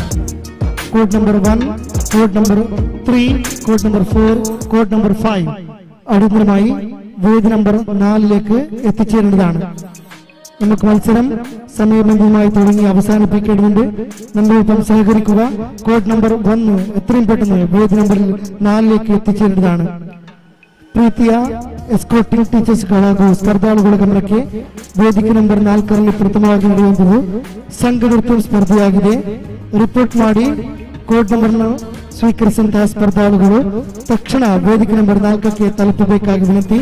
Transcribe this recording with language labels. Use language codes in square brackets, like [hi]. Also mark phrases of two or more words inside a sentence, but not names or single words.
[en] code number [ml] 1, [en] code number [ml] 3, [en] code number [ml] 4, [en] code number [ml] 5 അടിയന്തരമായി വേദി നമ്പർ 4 എത്തിച്ചേരേണ്ടതാണ്. നമുക്ക് മത്സരം സമയബന്ധിതമായി തുടങ്ങി അവസാനിപ്പിക്കേണ്ടതുണ്ട്. നമ്മളിപ്പം സഹകരിക്കുക. [en] code number [ml] 1 എത്രയും പെട്ടെന്ന് വേദി നമ്പർ 4ലേക്ക് എത്തിച്ചേരേണ്ടതാണ്. [kn] ಪ್ರೀತಿಯ [en] escorting teachers [kn] ಹಾಗೂ ಸ್ಪರ್ಧಾಳುಗಳ ಗಮನಕ್ಕೆ ವೇದಿಕೆ ನಂಬರ್ 4ರಲ್ಲಿ ಪ್ರಥಮವಾಗಿ ನಡೆಯುವಂಥದ್ದು ಸಂಘ ನೃತ್ಯ ಸ್ಪರ್ಧೆಯಾಗಿದೆ. ರಿಪೋರ್ಟ್ ಮಾಡಿ [en] code number [kn] ಸ್ವೀಕರಿಸಿದಂತಹ ಸ್ಪರ್ಧಾಳುಗಳು ತಕ್ಷಣ ವೇದಿಕೆ ನಂಬರ್ 4ಕ್ಕೆ ತಲುಪಬೇಕಾಗಿ ವಿನಂತಿ.